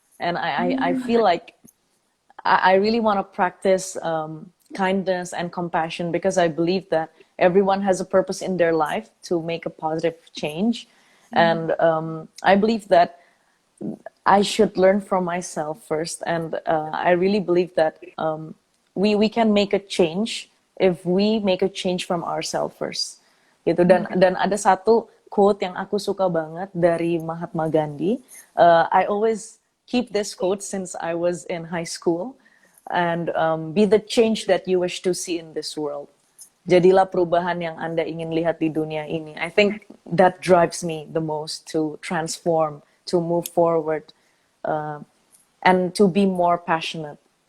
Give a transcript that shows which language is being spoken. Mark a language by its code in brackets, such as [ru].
[en] And I feel like I really want to practice kindness and compassion because I believe that everyone has a purpose in their life to make a positive change. And I believe that I should learn from myself first. And I really believe that we can make a change if we make a change from ourselves first. [id] Gitu. Dan ada satu quote yang aku suka banget dari Mahatma Gandhi. [en] I always keep this quote since I was in high school, and be the change that you wish to see in this world. [id] Jadilah perubahan yang Anda ingin lihat di dunia ini. [en] I think that drives me the most to transform, to move forward, and to be more passionate.